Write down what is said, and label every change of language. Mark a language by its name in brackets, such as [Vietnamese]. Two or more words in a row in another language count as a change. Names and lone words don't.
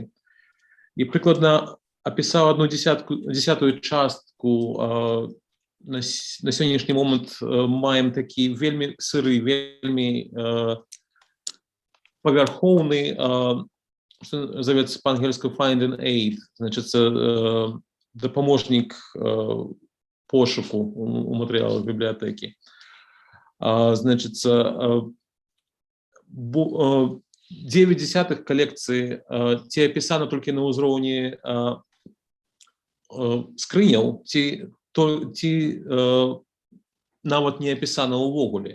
[Belarusian] І прыкладна апісаў 1/10 частку. На сённяшні момант маем такі вельмі сыры, вельмі павярхоўны, што завецца па-ангельску [English] find and aid, [Belarusian] значыць, дапаможнік пошуку у матэрыялах бібліятэкі. Значыць, 9/10 калекцыі ці апісана толькі на ўзроўні скрыняў, ці нават не апісана ўвогуле.